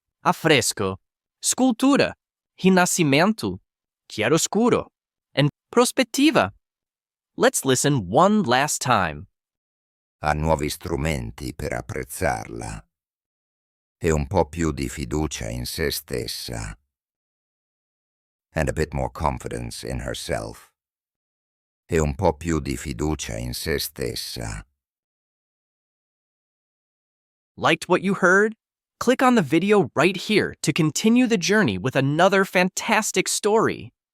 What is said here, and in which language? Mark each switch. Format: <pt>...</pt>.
<it>Affresco, scultura, rinascimento, chiaroscuro, and prospettiva.</it> <en>Let's listen one last time.</en> <it>Ha nuovi strumenti per apprezzarla. E un po' più di fiducia in se stessa.</it> <en>And a bit more confidence in herself.</en> <it>E un po' più di fiducia in se stessa.</it> <en>Liked what you heard? Click on the video right here to continue the journey with another fantastic story.</en>